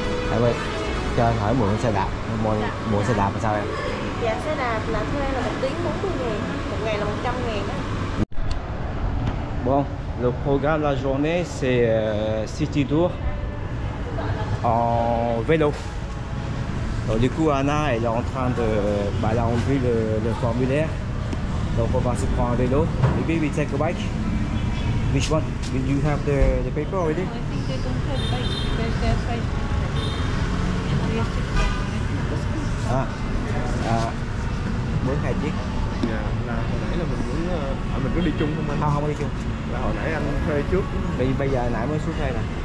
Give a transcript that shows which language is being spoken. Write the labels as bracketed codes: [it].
[vi] À ơi, cho anh hỏi mượn xe đạp, mượn xe đạp là sao em? Dạ, xe đạp là thuê là 1 tiếng 40.000, một ngày là 100.000 đó. [fr] Bon, le programme de la journée c'est City Tour en vélo. Donc du coup Anna elle est en train de, bah, elle a rempli le formulaire. Donc on va se prendre un vélo. [en] Maybe we take a bike. Which one? Do you have the paper already? I think they don't have bikes because they're 5 and we are 6. [vi] Mướn 2 chiếc. Dạ, là hồi nãy là mình muốn mình có đi chung không anh? Không có đi chung. Là hồi nãy anh thuê trước. Bây giờ nãy mới xuống thuê nè.